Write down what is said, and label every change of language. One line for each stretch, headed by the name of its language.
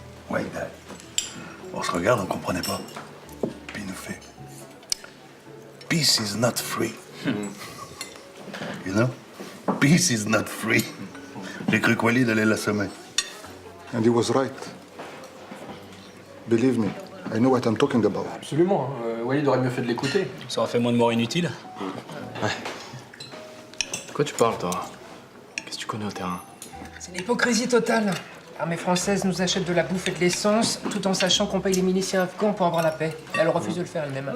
English: Why die?
French: On se regarde, on comprenait pas. Puis il nous fait,
English: peace is not free. You know? Peace is not free.
French: J'ai cru que Walid allait l'assommer.
English: And he was right. Believe me, I know what I'm talking about.
French: Absolument. Walid aurait mieux fait de l'écouter. Ça aurait fait moins de morts inutiles. De quoi tu parles, toi? Qu'est-ce que tu connais au terrain? C'est l'hypocrisie totale. L'armée française nous achète de la bouffe et de l'essence, tout en sachant qu'on paye les miliciens afghans pour avoir la paix. Elle refuse de le faire elle-même.